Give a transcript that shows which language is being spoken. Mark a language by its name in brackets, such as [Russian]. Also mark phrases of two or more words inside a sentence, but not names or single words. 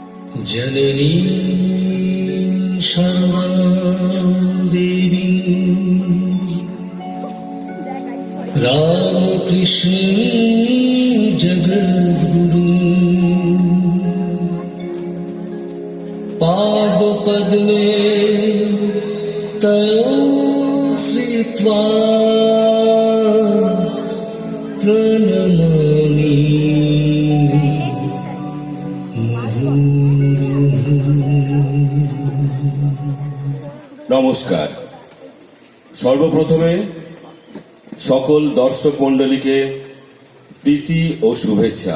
[Sanskrit] जननी शरणां देवी रामकृष्ण जगद्गुरु पादपद्मे तयो श्रित्वा प्रणमामि [Bangla] নমস্কার। সর্বপ্রথমে সকল দর্শক মণ্ডলীকে প্রীতি ও শুভেচ্ছা।